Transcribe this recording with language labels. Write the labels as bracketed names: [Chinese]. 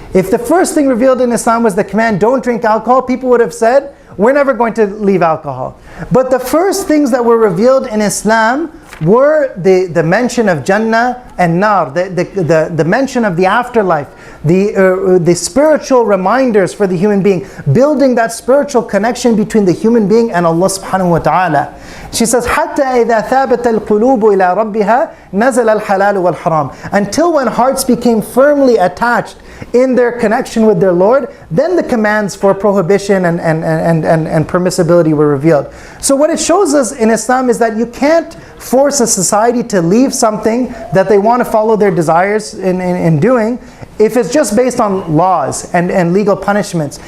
[English] If the first thing revealed in Islam was the command, don't drink alcohol, people would have said, we're never going to leave alcohol. But the first things that were revealed in Islam were the mention of Jannah and Nar, the mention of the afterlife, the spiritual reminders for the human being, building that spiritual connection between the human being and Allah subhanahu wa ta'ala. She says, [Arabic] حَتَّى إِذَا ثَابَتَ الْقُلُوبُ إِلَىٰ رَبِّهَا نَزَلَ الْحَلَالُ وَالْحَرَامُ. [English] Until when hearts became firmly attached in their connection with their Lord, then the commands for prohibition and permissibility were revealed. So what it shows us in Islam is that you can't force a society to leave something that they want to follow their desires in doing if it's just based on laws and legal punishments.